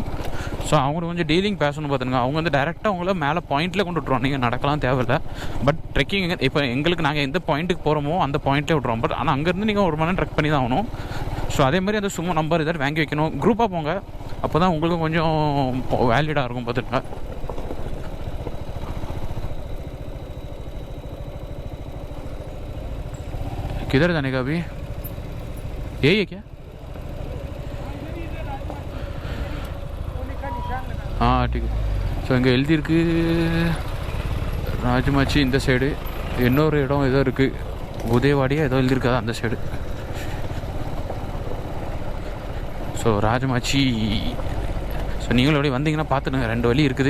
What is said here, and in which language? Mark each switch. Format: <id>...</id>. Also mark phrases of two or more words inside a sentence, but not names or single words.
<ta>ஸோ அவங்களுக்கு கொஞ்சம் டீலிங் பேசணும் பார்த்துங்க. அவங்க வந்து டேரெக்டாக அவங்கள மேலே பாயிண்ட்டில் கொண்டு விட்ருவோம். நீங்கள் நடக்கலாம் தேவையில்லை.</ta> <en>but trekking</en> <ta>இப்போ எங்களுக்கு நாங்கள் எந்த பாயிண்ட்டுக்கு போகிறோமோ அந்த பாயிண்ட்டே விட்ருவோம். பட் ஆனால் அங்கேருந்து நீங்கள் 1 மணி நேரம் ட்ரெக் பண்ணி தான் ஆகணும். ஸோ அதே மாதிரி அந்த சும்மா நம்பர் இதை வாங்கி வைக்கணும். குரூப்பாக போங்க, அப்போ தான் உங்களுக்கு கொஞ்சம் வேலிடாக இருக்கும் பார்த்துருங்க.</ta> <hi>किधर जाने का अभी? यही है क्या? हाँ ठीक है.</hi> <ta>ஸோ இங்கே எழுதியிருக்கு ராஜமாச்சி இந்த சைடு, இன்னொரு இடம் ஏதோ இருக்குது உதயவாடியா ஏதோ எழுதியிருக்காது அந்த சைடு. ஸோ ராஜமாச்சி. ஸோ நீங்களும் அப்படியே வந்தீங்கன்னா பார்த்துடுங்க, 2 வழி இருக்குது.</ta>